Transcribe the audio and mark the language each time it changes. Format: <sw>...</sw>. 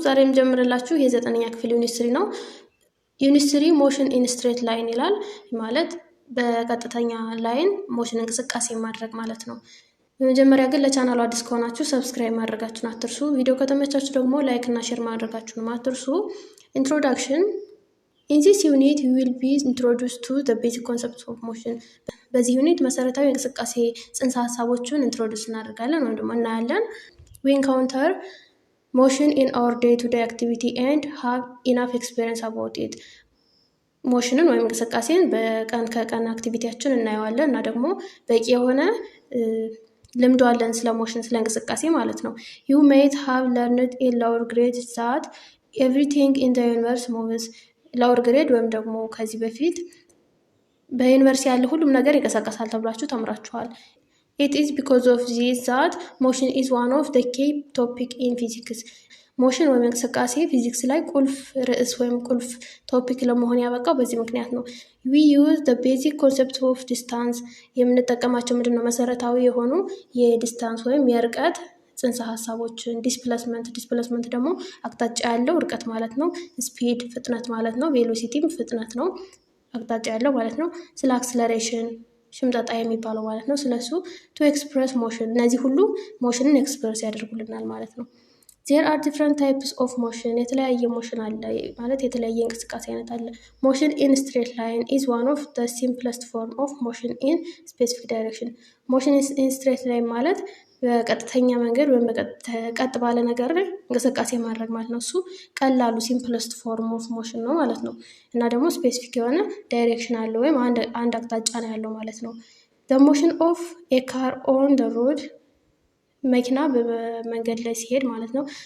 <am>ዛሬ የምጀምርላችሁ የዘጠነኛ ክፍል ዩኒት 3 ነው። ዩኒት 3 ሞሽን ኢን ስትሬት ላይን ይላል። ማለት በቀጥተኛ ላይን ሞሽን እንቅስቃሴ ማድረግ ማለት ነው። በመጀመሪያ ግን ለቻናሉ አዲስ ከሆናችሁ ሰብስክራይብ ማድረጋችሁን አትርሱ። ቪዲዮ ከተመቻችሁ ደግሞ ላይክ እና ሼር ማድረጋችሁን አትርሱ። ኢንትሮዳክሽን</am> <en>In this unit, you will be introduced to the basic concepts of motion.</en> <am>በዚህ ዩኒት መሰረታዊ እንቅስቃሴ ጽንሰ ሀሳቦችን ኢንትሮዱስ እናደርጋለን ወይም ደግሞ እናያለን።</am> <en>We encounter motion in our day-to-day activity and have enough experience about it.</en> <am>ሞሽንን ወይም እንቅስቃሴን በቀን ከቀን አክቲቪቲያችን እናየዋለን እና ደግሞ በቂ የሆነ ልምዶ አለን ስለ ሞሽን ስለ እንቅስቃሴ ማለት ነው።</am> <en>You might have learned in lower grades that everything in the universe moves.</en> <am>ሎወር ግሬድ ወይም ደግሞ ከዚህ በፊት በዩኒቨርሲቲ ያለ ሁሉም ነገር ይንቀሳቀሳል ተብላችሁ ተምራችኋል።</am> <en>It is because of this that motion is one of the key topic in physics.</en> <am>ሞሽን ወይም እንቅስቃሴ ፊዚክስ ላይ ቁልፍ ርዕስ ወይም ቁልፍ ቶፒክ ለመሆን ያበቃው በዚህ ምክንያት ነው።</am> <en>We use the basic concept of distance.</en> <am>የምንጠቀማቸው ምንድነው? መሰረታዊ የሆኑ የዲስታንስ ወይም የርቀት ጽንሰ ሀሳቦችን። ዲስፕሌስመንት ደግሞ አቅጣጫ ያለው ርቀት ማለት ነው። ስፒድ ፍጥነት ማለት ነው። ቬሎሲቲም ፍጥነት ነው፣ አቅጣጫ ያለው ማለት ነው። ስለ አክስለሬሽን ሽምጠጣ የሚባለው ማለት ነው። ስለሱ ቱ ኤክስፕረስ ሞሽን፣ እነዚህ ሁሉ ሞሽንን ኤክስፕረስ ያደርጉልናል ማለት ነው።</am> <en>There are different types of motion.</en> <am>የተለያየ ሞሽን አለ ማለት የተለያየ እንቅስቃሴ አይነት አለ።</am> <en>Motion in straight line is one of the simplest form of motion in specific direction. Motion in straight line</en> <am>ማለት በቀጥተኛ መንገድ ወይም ቀጥ ባለ ነገር ላይ እንቅስቃሴ ማድረግ ማለት ነው። እሱ ቀላሉ</am> <en>ሲምፕለስት ፎርም ኦፍ ሞሽን</en> <am>ነው ማለት ነው። እና ደግሞ ስፔሲፊክ የሆነ ዳይሬክሽን አለው ወይም አንድ አቅጣጫ ነው ያለው ማለት ነው።</am> <en>The motion of a car on the road,</en> <am>መኪና በመንገድ ላይ ሲሄድ ማለት ነው።</am>